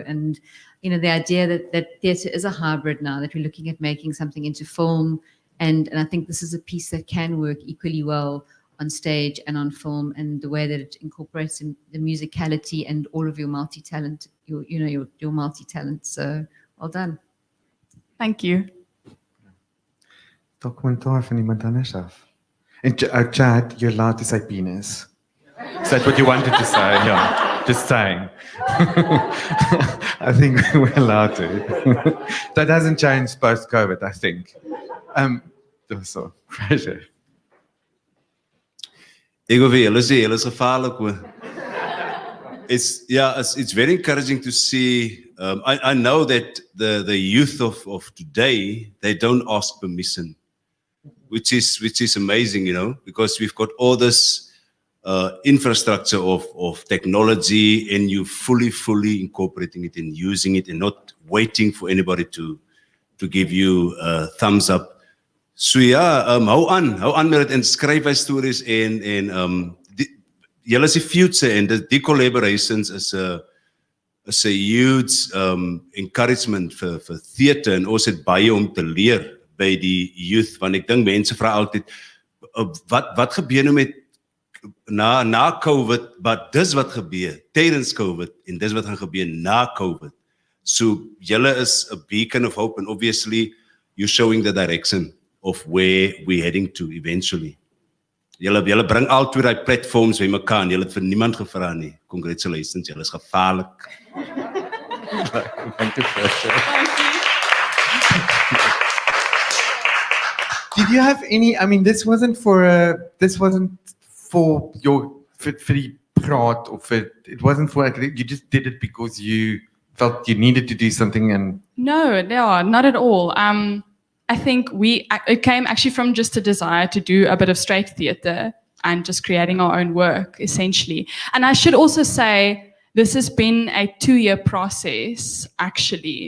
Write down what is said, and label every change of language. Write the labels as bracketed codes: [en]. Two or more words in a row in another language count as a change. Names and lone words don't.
[en] And the idea that theatre is a hybrid now, that we're looking at making something into film. And I think this is a piece that can work equally well on stage and on film, and the way that it incorporates in the musicality and all of your multi-talent, your multi-talent. So well done. Thank you. [af] Dokumentaar van iemand anders af. [en] En Chad, you're allowed to say penis. Is that what you wanted to say? Yeah, just saying. I think we're allowed to. That hasn't changed post-COVID, I think. So, Fraser. [af] Ek wil vir julle sê, julle is gevaarlik hoor. [en] It's very encouraging to see. I know that the youth of today, they don't ask permission, which is amazing, because we've got all this infrastructure of technology, and you fully incorporating it and using it, and not waiting for anybody to give you a thumbs up. [af] So hou aan met dit en skryf hy stories en julle is die future, en die [en] collaborations is a huge encouragement for theatre, [af] en ons het baie om te leer by die youth, want ek dink mense vra altyd wat gebeur nou met na COVID, but dis wat gebeur tydens COVID en dis wat gaan gebeur na COVID. [en] So julle is a beacon of hope, and obviously you're showing the direction of where we're heading to eventually. [af] Julle bring al twee daai platforms bymekaar en julle het vir niemand gevra nie. Congratulations, julle is gevaarlik. [en] Thank you. Did you have any? I mean, this wasn't for your for [af] die praat [en] of it wasn't for you just did it because you felt you needed to do something and. No, not at all. I think it came actually from just a desire to do a bit of straight theatre and just creating our own work, essentially. And I should also say, this has been a 2-year process, actually.